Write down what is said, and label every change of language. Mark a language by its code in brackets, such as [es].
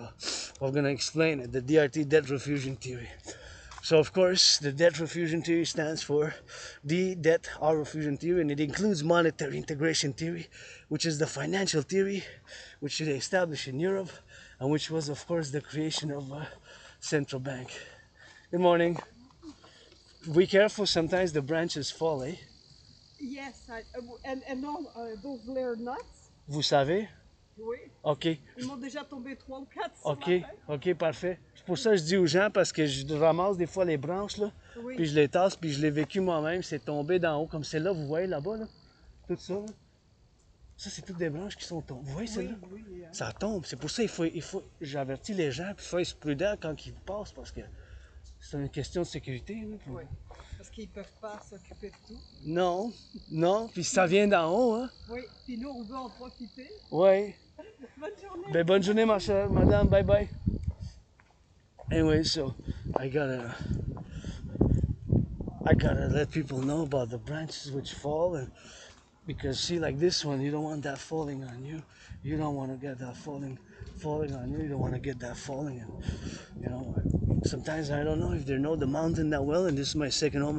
[en] So I'm going to explain it. The DRT, debt refusion theory. So of course, the debt refusion theory stands for the debt our refusion theory, and it includes monetary integration theory, which is the financial theory which they established in Europe, and which was of course the creation of a central bank. Good morning. Be careful, sometimes the branches fall, eh? Yes, and no, those layer nuts. [fr] Vous savez? Oui. OK. Ils m'ont déjà tombé 3 ou 4 sur OK, la tête. OK, parfait. C'est pour ça que je dis aux gens, parce que je ramasse des fois les branches, là, Oui. puis je les tasse, puis je l'ai vécu moi-même. C'est tombé d'en haut, comme celle-là, vous voyez là-bas, là? Tout ça, là. Ça, c'est toutes des branches qui sont tombées. Vous voyez celle-là? Oui, oui, hein. Ça tombe. C'est pour ça qu'il faut j'avertis les gens, puis il faut être prudent quand ils passent, parce que c'est une question de sécurité. Là, puis... Oui. Parce qu'ils ne peuvent pas s'occuper de tout. Non, non, puis ça vient d'en haut, hein? Oui, puis nous, on veut en profiter. Oui. Bonne journée. Ben, bonne journée, ma chère, madame. Bye bye. [en] Anyway, so I gotta let people know about the branches which fall, and because see, like this one, you don't want that falling on you. You don't want to get that falling on you. You don't want to get that falling, and you know, sometimes I don't know if they know the mountain that well, and this is my second home.